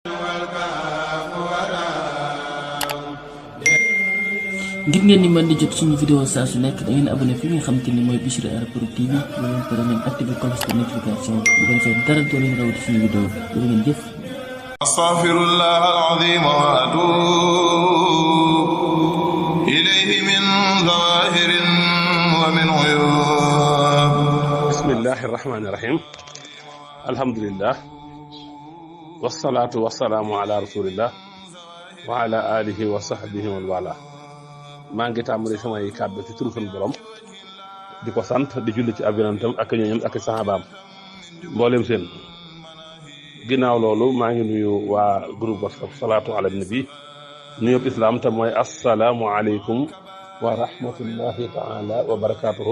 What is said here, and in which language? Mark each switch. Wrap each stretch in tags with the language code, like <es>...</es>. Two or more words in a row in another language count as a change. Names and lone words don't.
<wo>ngir ngeen di mën di jot suñu vidéo saa su nekk da ngeen abonné fi nga xam te ni mooy Bichri Art Prod TV ba ngeen pare ngeen</wo> <fr>activé cloche de notification</fr> <wo>bu ko defee dara doo leen rawati suñu vidéo da ngeen jëf.</wo> <ar>أستغفر الله العظيم وأتوب إليه من ظواهرين ومن عيوب. بسم الله الرحمن الرحيم. الحمد لله والصلاة والسلام على رسول الله وعلى آله وصحبه ووالاه.</ar> <wo>maa ngi tàmbali samay kàddu ci turu sunu borom di ko sant di julli ci ab yonentam ak ñooñam ak sahabaam mboolem seen. ginnaaw loolu maa ngi nuyu waa groupe WhatsApp</wo> <ar>صلاة على النبي</ar> <wo>nuyób islam te mooy</wo> <ar>السلام عليكم ورحمة الله تعالى وبركاته.</ar>